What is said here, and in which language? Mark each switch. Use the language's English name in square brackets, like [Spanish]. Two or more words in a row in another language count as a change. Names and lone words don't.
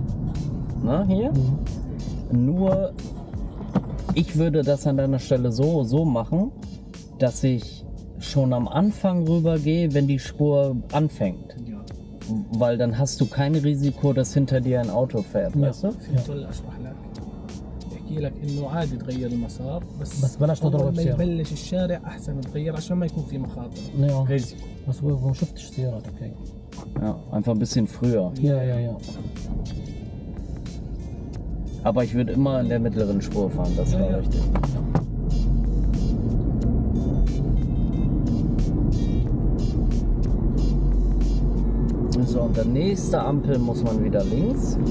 [German] Na, hier. Nur, ich würde das an deiner Stelle so machen, dass ich schon am Anfang rübergehe, wenn die Spur anfängt. Ja. Weil dann hast du kein Risiko, dass hinter dir ein Auto fährt, weißt du? [Arabic] فهمت ولا اشرح لك؟ بحكي لك انه عادي تغير المسار بس بلاش تضرب اول ما بسيارة. يبلش الشارع احسن تغير عشان ما يكون في مخاطر. [German] Ja. [Arabic] ريسكو. بس ما شفتش سيارات اوكي. [German] Ja, einfach ein bisschen früher. Ja. Aber ich würde immer in der mittleren Spur fahren, das war Ja. richtig. So, und der nächste Ampel muss man wieder links.